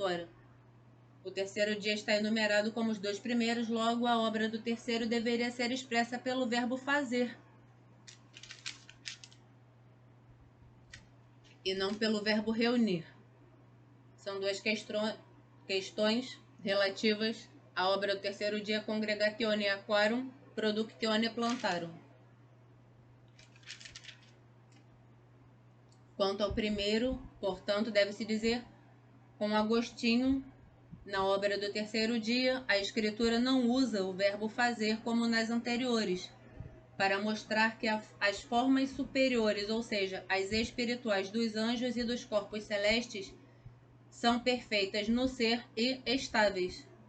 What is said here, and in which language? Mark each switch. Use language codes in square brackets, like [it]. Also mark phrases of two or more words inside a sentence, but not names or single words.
[pt] Ora, o terceiro dia está enumerado como os 2 primeiros, logo a obra do terceiro deveria ser expressa pelo verbo fazer, e não pelo verbo reunir. São 2 questões relativas à obra do terceiro dia, [la] congregatione aquarum, productione plantarum. [pt] Quanto ao primeiro, portanto, deve-se dizer, com Agostinho, na obra do terceiro dia, a escritura não usa o verbo fazer como nas anteriores, para mostrar que as formas superiores, ou seja, as espirituais dos anjos e dos corpos celestes, são perfeitas no ser e estáveis.